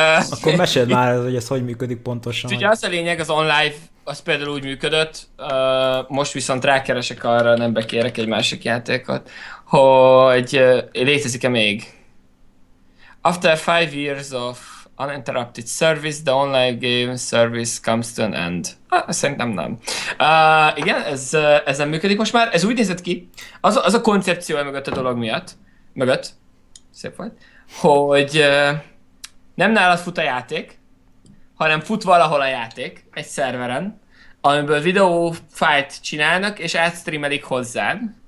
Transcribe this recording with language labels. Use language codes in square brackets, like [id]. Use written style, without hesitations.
[hu] Akkor meséld már, hogy ez hogy működik pontosan. Ugye az a lényeg, az online, az például úgy működött, most viszont rákeresek arra, nem bekérek egy másik játékot, hogy létezik-e még? [en] After 5 years of uninterrupted service, the online game service comes to an end. [hu] Szerintem nem. Igen, ez nem működik most már. Ez úgy nézett ki, az a koncepció mögött a dolog miatt, szép volt, hogy nem nálad fut a játék, hanem fut valahol a játék, egy szerveren, amiből videófájt csinálnak, és átstreamelik hozzád.